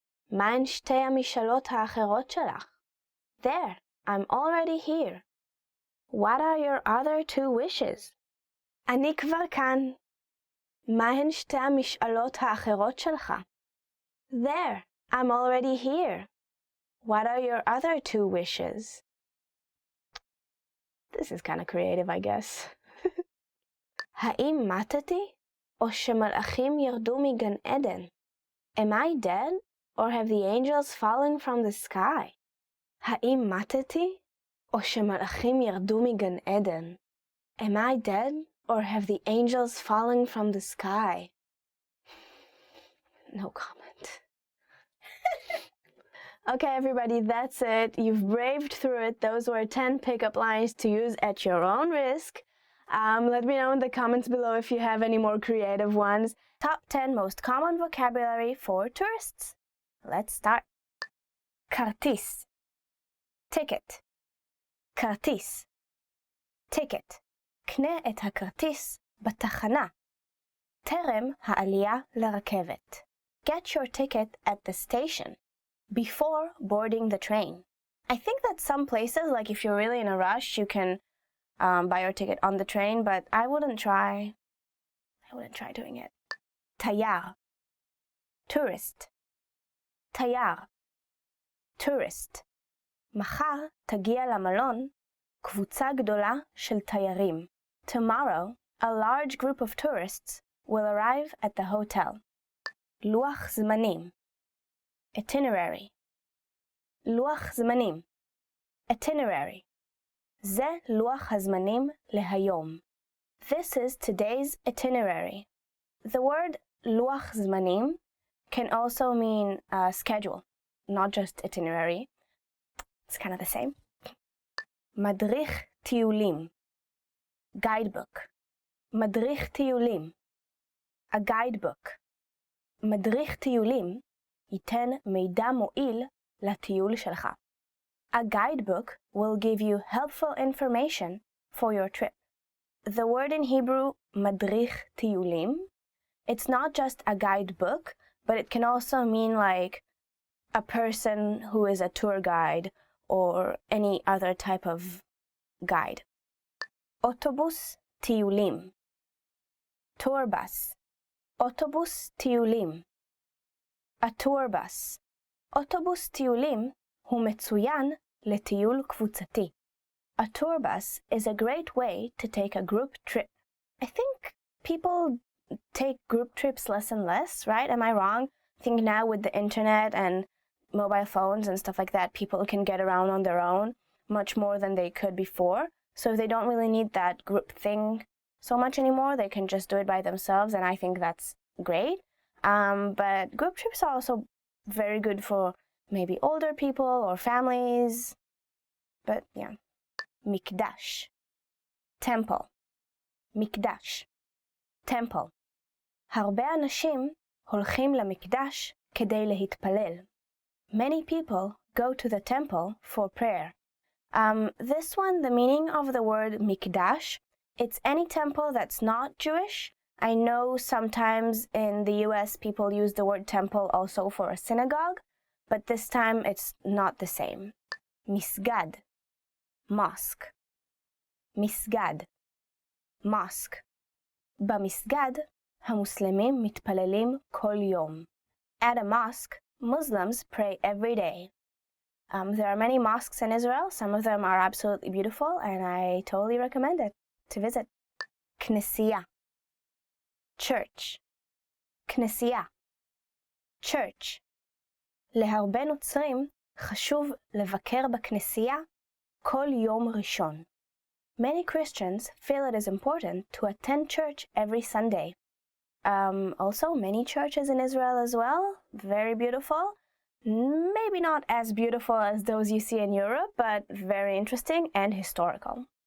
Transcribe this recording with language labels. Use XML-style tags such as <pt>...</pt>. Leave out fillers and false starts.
<he>מהן שתי המשאלות האחרות שלך?</he> <en>There, I'm already here. What are your other two wishes?</en> <he>אני כבר כאן. מהן שתי המשאלות האחרות שלך?</he> <en>There, I'm already here. What are your other two wishes? This is kind of creative, I guess.</en> <he>האם מתתי? או שמלאכים ירדו מגן עדן?</he> <en>Am I dead? or have the angels fallen from the sky?</en> <he>האם מתתי, או שמלאכים ירדו מגן עדן?</he> <en>Am I dead, or have the angels fallen from the sky? No comment. Okay, everybody, that's it. You've braved through it. Those were 10 pickup lines to use at your own risk. Let me know in the comments below if you have any more creative ones. Top 10 most common vocabulary for tourists. Let's start.</en> <he>כרטיס, ticket. כרטיס, ticket. קנה את הכרטיס בתחנה. טרם העלייה לרכבת.</he> <en>Get your ticket at the station before boarding the train. I think that some places, like if you're really in a rush, you can buy your ticket on the train, but I wouldn't try doing it.</en> <he>תייר, tourist. תייר, tourist. מחר תגיע למלון קבוצה גדולה של תיירים.</he> <en>Tomorrow, a large group of tourists will arrive at the hotel.</en> <he>לוח זמנים, itinerary. לוח זמנים, itinerary. זה לוח הזמנים להיום.</he> <en>This is today's itinerary. The word לוח זמנים can also mean schedule, not just itinerary. It's kind of the same.</en> <he>מדריך טיולים, guidebook. מדריך טיולים, a guidebook. מדריך טיולים ייתן מידע מועיל לטיול שלך.</he> <en>A guidebook will give you helpful information for your trip. The word in Hebrew, מדריך טיולים, it's not just a guidebook, but it can also mean like a person who is a tour guide or any other type of guide.</en> <he>אוטובוס טיולים, tour bus. אוטובוס טיולים, a tour bus. אוטובוס טיולים הוא מצוין לטיול קבוצתי.</he> <en>A tour bus is a great way to take a group trip. I think people take group trips less and less, right? Am I wrong? I think now with the internet and mobile phones and stuff like that, people can get around on their own much more than they could before. So they don't really need that group thing so much anymore. They can just do it by themselves, and I think that's great. But group trips are also very good for maybe older people or families. But yeah.</en> <he>מקדש, temple. מקדש, temple. הרבה אנשים הולכים למקדש כדי להתפלל.</he> <en>Many people go to the temple for prayer. This one, the meaning of the word mikdash, it's any temple that's not Jewish. I know sometimes in the US people use the word temple also for a synagogue, but this time it's not the same.</en> <he>מסגד, mosque. מסגד, mosque. במסגד, המוסלמים מתפללים כל יום.</he> <en>At a mosque, Muslims pray every day. There are many mosques in Israel. Some of them are absolutely beautiful, and I totally recommend it to visit.</en> <he>כנסייה, church. כנסייה, church. להרבה נוצרים חשוב לבקר בכנסייה כל יום ראשון.</he> <en>Many Christians feel it is important to attend church every Sunday. Also, many churches in Israel as well, very beautiful. Maybe not as beautiful as those you see in Europe, but very interesting and historical.</en>